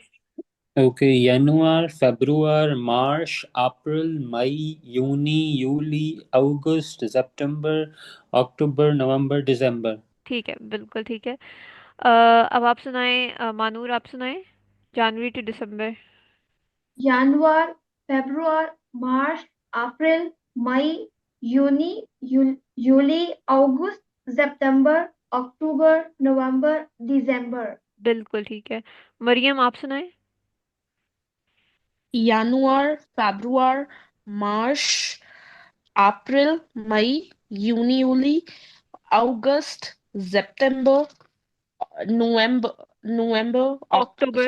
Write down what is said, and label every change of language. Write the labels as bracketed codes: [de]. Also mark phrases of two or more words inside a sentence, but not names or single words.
[en] Okay. January, February, March, April, May, Juni, Juli, August, September, October, November, December. [hi] ठीक है, बिल्कुल ठीक है। अब आप सुनाएं, मानूर आप सुनाएं, [en] January to December. January, February, March, April, May, Juni, July, August, September, October, November, December. [hi] बिल्कुल ठीक है। मरियम आप सुनाएं। [en] January, February, March, April, May, Juni, Juli, August, September, अक्टूबर।